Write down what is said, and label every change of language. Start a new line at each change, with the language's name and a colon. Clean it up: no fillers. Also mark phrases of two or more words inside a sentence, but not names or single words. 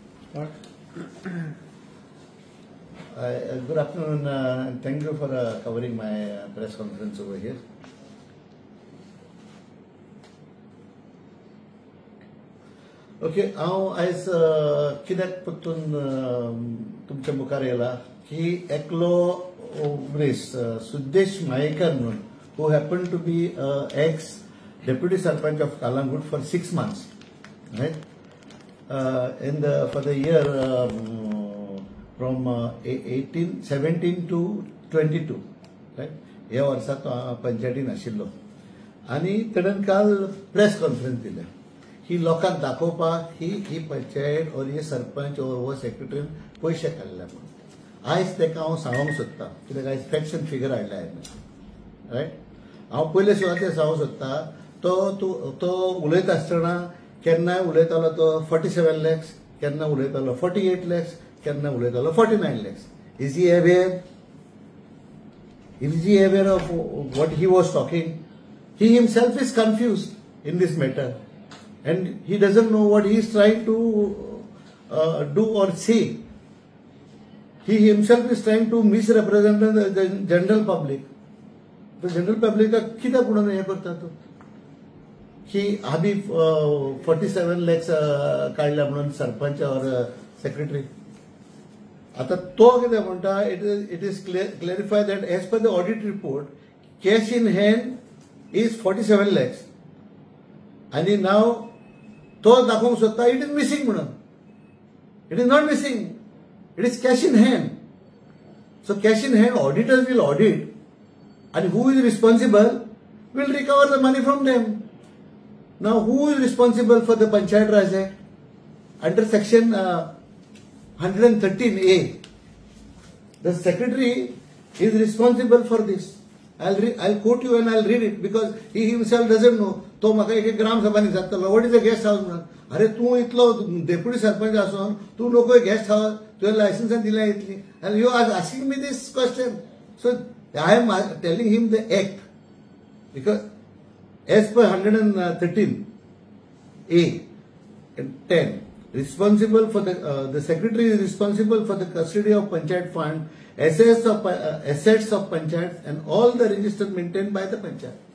English: Good afternoon, and thank you for covering my press conference over here.
Konkani: Okay, हांव आयज कित्याक परतून तुमच्या मुखार येयला की एकलो मनीस सुदेश मायेकर म्हणून
English: who happened to be ex deputy sarpanch of Kalangut for 6 months, right? For the year from 17 to 22, right?
Konkani: ह्या वर्सात पंचायतीन आशिल्लो आनी तेणेन काल
English: press conference
Konkani: दिले. ही लोकांक दाखोवपाक ही पंचायत और हे सरपंच और हो सेक्रेटरीन पयशे काडल्या म्हणून आयज तेका हांव सांगूंक सोदता, कित्याक आयज
English: facts and figure
Konkani: हाडल्या रायट. हांव पयले सुद्दां तें सांगूंक सोदता, तो उलयता आसतना केन्नाय उलयतालो तो 47 lakhs, केन्ना उलयतालो 48 lakhs, केन्ना उलयतालो 49 lakhs.
English: Is he aware? Is he aware of what he was talking? He himself is confused in this matter, and he doesn't know what he is trying to do or say. He himself is trying to misrepresent the general public. The general public
Konkani: कित्याक म्हणून हे करता तो की आम्ही 47 lakhs काढल्या म्हणून सरपंच और सेक्रेटरी. आता तो कितें म्हणटा,
English: it is clarified that as per the audit report, cash in hand is 47 lakhs.
Konkani: आणि now तो दाखोवंक सोदता
English: it is missing
Konkani: म्हणून.
English: It is not missing. It is cash in hand. So cash in hand, auditors will audit, and who is responsible will recover the money from them. Now, who is responsible for the Panchayat Raj Act? Under section 113A, the secretary is responsible for this. I'll quote you and I'll read it because he himself doesn't know.
Konkani: तो म्हाका एक ग्राम सभा सांगतालो
English: what is a guest house
Konkani: म्हणून. अरे तू इतलो डेप्युटी सरपंच आसून तू नको
English: guest house,
Konkani: तुवें लायसन्स दिल्या इतली,
English: and you are asking me this question. So I am telling him the act, because as per 113A and 10, responsible for the secretary is responsible for the custody of Panchayat fund, assets of Panchayat, and all the registers maintained by the Panchayat.